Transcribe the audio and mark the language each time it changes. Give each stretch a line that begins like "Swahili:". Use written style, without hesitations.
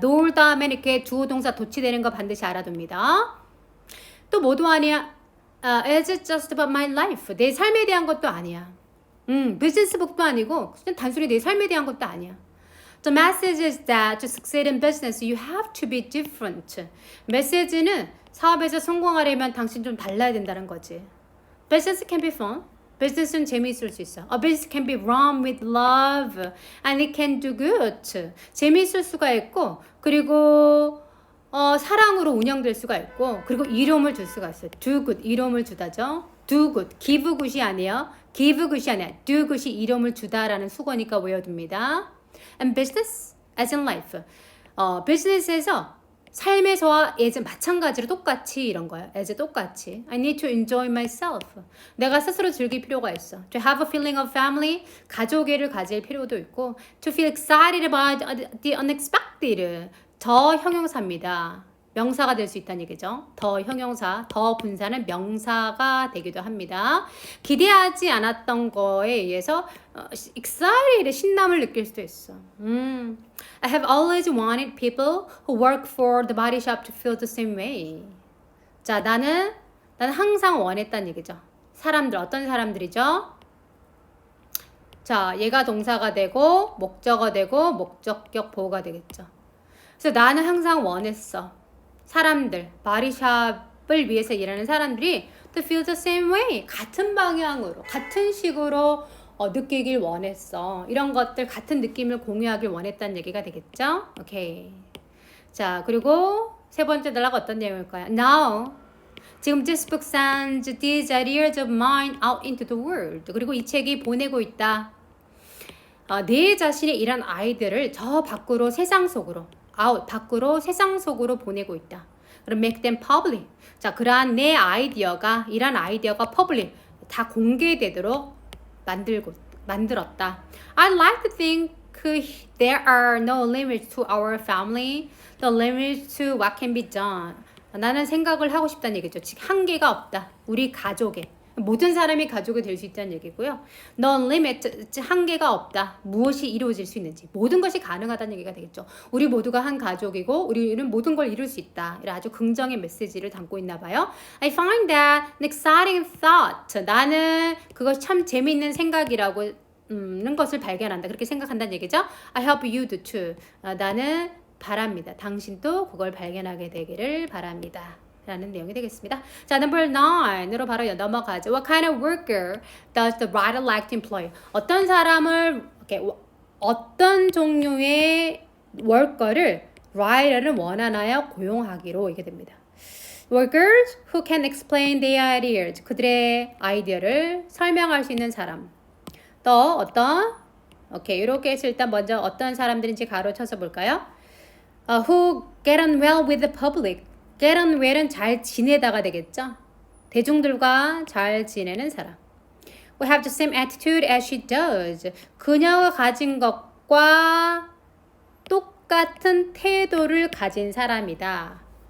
Korean: 놀 다음에 이렇게 주어 동사 도치되는 거 반드시 알아둡니다. 또 뭐도 아니야.
English: It's just about my life.
Korean: 내 삶에 대한 것도 아니야. 비즈니스북도 아니고 그냥 단순히 내 삶에 대한 것도 아니야.
English: The message is that to succeed in business, you have to be different.
Korean: 메시지는 사업에서 성공하려면 당신 좀 달라야 된다는 거지.
English: Business can be fun.
Korean: 비즈니스는 재미있을 수 있어.
English: A business can be run with love and it can do good.
Korean: 재미있을 수가 있고 그리고 사랑으로 운영될 수가 있고 그리고 이름을 줄 수가 있어요.
English: Do good,
Korean: 이름을 주다죠. do good, give good이 아니에요. give good이 아니야. do good이 이름을 주다라는 수거니까 외워둡니다.
English: And business as in life.
Korean: 비즈니스에서 삶에서와 as 마찬가지로 똑같이 이런 거예요.
English: as 똑같이. I need to enjoy myself.
Korean: 내가 스스로 즐길 필요가 있어.
English: To have a feeling of family.
Korean: 가족애를 가질 필요도 있고.
English: To feel excited about the unexpected.
Korean: 더 형용사입니다. 명사가 될 수 있다는 얘기죠. 더 형용사, 더 분사는 명사가 되기도 합니다. 기대하지 않았던 거에 의해서 excited, 신남을 느낄 수도 있어.
English: I have always wanted people who work for the body shop to feel the same way.
Korean: 자, 나는 항상 원했다는 얘기죠. 사람들, 어떤 사람들이죠? 자, 얘가 동사가 되고 목적어 되고 목적격 보호가 되겠죠. 그래서 나는 항상 원했어. 사람들, 바디샵을 위해서 일하는 사람들이
English: to feel the same way.
Korean: 같은 방향으로, 같은 식으로 느끼길 원했어. 이런 것들 같은 느낌을 공유하길 원했다는 얘기가 되겠죠? 오케이. 자, 그리고 세 번째 단락은 어떤 내용일까요?
English: Now.
Korean: 지금
English: this book sends these ideas of mine out into the world.
Korean: 그리고 이 책이 보내고 있다. 내 자신의 이런 아이들을 저 밖으로 세상 속으로 out, 밖으로 세상 속으로 보내고 있다. 그럼
English: make them public.
Korean: 자, 그러한 내 아이디어가 이런 아이디어가 public 다 공개되도록 만들었다.
English: I like to think there are no limits to our family, the limits to what can be done.
Korean: 나는 생각을 하고 싶다는 얘기죠. 즉 한계가 없다. 우리 가족에. 모든 사람이 가족이 될 수 있다는 얘기고요. No limit, 한계가 없다. 무엇이 이루어질 수 있는지. 모든 것이 가능하다는 얘기가 되겠죠. 우리 모두가 한 가족이고 우리는 모든 걸 이룰 수 있다. 이런 아주 긍정의 메시지를 담고 있나 봐요.
English: I find that an exciting thought.
Korean: 나는 그것이 참 재미있는 생각이라고 는 것을 발견한다. 그렇게 생각한다는 얘기죠.
English: I hope you do too.
Korean: 나는 바랍니다. 당신도 그걸 발견하게 되기를 바랍니다. 라는 내용이 되겠습니다. 자, number 9으로 바로 넘어가죠.
English: What kind of worker does the writer like to employ?
Korean: 어떤 사람을, 어떤 종류의 worker를 writer는 원하나요? 고용하기로 이게 됩니다.
English: Workers who can explain their ideas.
Korean: 그들의 아이디어를 설명할 수 있는 사람. 또 어떤? 오케이, 이렇게 해서 일단 먼저 어떤 사람들인지 가로쳐서 볼까요?
English: Who get on well with the public.
Korean: get on well은 잘 지내다가 되겠죠. 대중들과 잘 지내는 사람.
English: We have the same attitude as she does.
Korean: 그녀가 가진 것과 똑같은 태도를 가진 사람이다.